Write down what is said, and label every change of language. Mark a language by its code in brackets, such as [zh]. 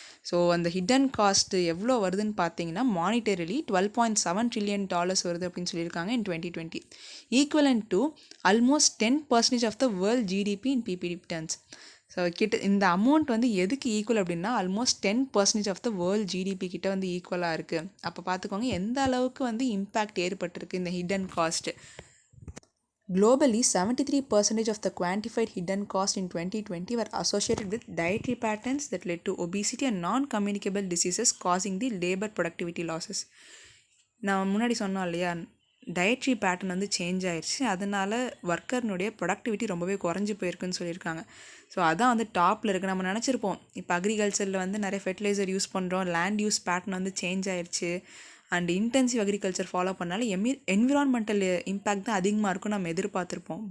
[ta] So அந்த hidden cost எவ்வளோ வருதுன்னு பார்த்தீங்கன்னா [en] monetarily $12.7 trillion [ta] வருது அப்படின்னு சொல்லியிருக்காங்க [en] in 2020, equivalent to almost 10% of the world GDP in PPP terms. [ta] So இந்த அமௌண்ட் வந்து எதுக்கு ஈக்குவல் அப்படின்னா [en] almost 10% of the world GDP [ta] கிட்ட வந்து ஈக்குவலாக இருக்குது. அப்போ பார்த்துக்கோங்க எந்த அளவுக்கு வந்து இம்பேக்ட் ஏற்பட்டிருக்கு இந்த hidden cost. [en] Globally, 73% of the quantified hidden cost in 2020 were associated with dietary patterns that led to obesity and non-communicable diseases causing the labor productivity losses. [ta] நான் முன்னாடி சொன்னோம் இல்லையா, டயட்ரி பேட்டர்ன் வந்து சேஞ்ச் ஆயிடுச்சு, அதனால் ஒர்க்கர்னுடைய ப்ரொடக்டிவிட்டி ரொம்பவே குறைஞ்சி போயிருக்குன்னு சொல்லியிருக்காங்க. ஸோ அதான் வந்து டாப்பில் இருக்குது. நம்ம நினச்சிருப்போம் இப்போ அக்ரிகல்ச்சரில் வந்து நிறைய ஃபெர்டிலைசர் யூஸ் பண்ணுறோம், லேண்ட் யூஸ் பேட்டர்ன் வந்து சேஞ்ச் ஆயிடுச்சு, அண்ட் இன்டென்சிவ் அக்ரிகல்ச்சர் ஃபாலோ பண்ணாலும் என்விரான்மெண்டல் இம்பேக்ட் தான் அதிகமாக இருக்கும் நம்ம எதிர்பார்த்துருப்போம்.